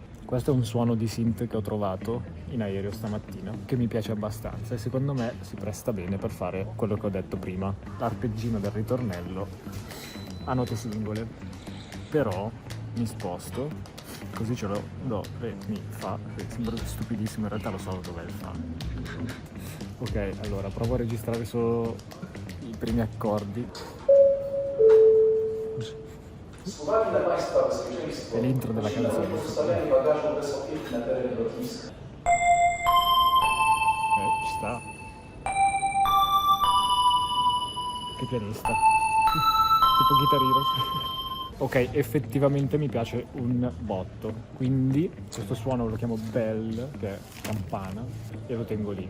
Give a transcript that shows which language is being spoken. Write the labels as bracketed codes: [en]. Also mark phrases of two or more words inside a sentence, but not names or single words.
[it] Questo è un suono di synth che ho trovato in aereo stamattina, che mi piace abbastanza e secondo me si presta bene per fare quello che ho detto prima, l'arpeggino del ritornello a note singole. Però mi sposto, così ce l'ho do, re, mi, fa, sembra stupidissimo, in realtà lo so dov'è il fa. Ok, allora provo a registrare solo i primi accordi. [pl] Z uwagi na Państwa bezpieczeństwo [it] È l'intro della canzone. [pl] ustawianie bagażu bez opieki na terenie lotniska. [it] Ci sta. Che pianista. Tipo Guitar Hero. Ok, effettivamente mi piace un botto. Quindi questo suono lo chiamo bell, che è campana, e lo tengo lì.